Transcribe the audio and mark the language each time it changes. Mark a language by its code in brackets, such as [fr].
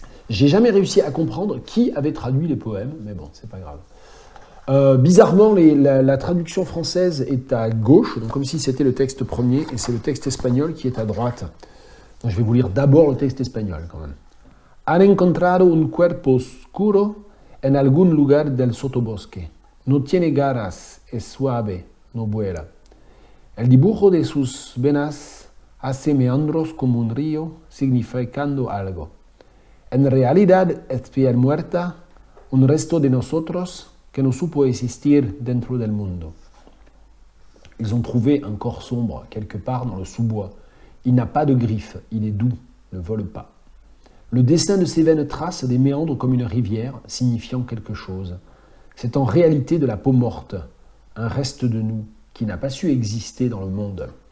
[fr] J'ai jamais réussi à comprendre qui avait traduit les poèmes, mais bon, c'est pas grave. Bizarrement, la traduction française est à gauche, donc comme si c'était le texte premier, et c'est le texte espagnol qui est à droite. Donc je vais vous lire d'abord le texte espagnol quand même. [es] Han encontrado un cuerpo oscuro en algún lugar del sotobosque. No tiene garras, es suave, no vuela. El dibujo de sus venas hace meandros como un río, significando algo. En realidad es piel muerta, un resto de nosotros que no supo existir dentro del mundo. [fr] Ils ont trouvé un corps sombre quelque part dans le sous-bois. Il n'a pas de griffes, il est doux, ne vole pas. Le dessin de ses veines trace des méandres comme une rivière, signifiant quelque chose. C'est en réalité de la peau morte, un reste de nous, qui n'a pas su exister dans le monde.